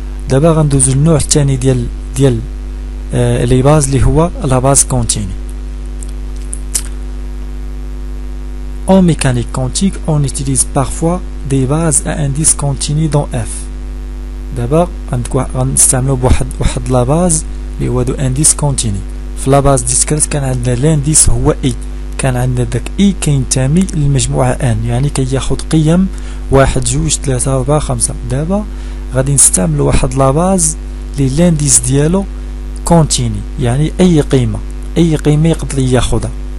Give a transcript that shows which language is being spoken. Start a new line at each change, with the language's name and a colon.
Arabic: دابا غندوزو للنوع الثاني ديال لي باز اللي هو لا باز كونتيني.
French: En mécanique quantique, on utilise parfois des bases à indice continu dans F.
Arabic: دابا غنستعملو بواحد لا باز اللي هو دو انديس كونتيني. في لا باز ديسكريت كان عندنا لانديس هو اي، كان عندنا داك اي كينتمي للمجموعه ان، يعني كياخذ قيم 1 2 3 4 5. دابا غادي نستعملو واحد لا باز اللي لانديس ديالو كونتيني، يعني اي قيمه يقدر ياخذها.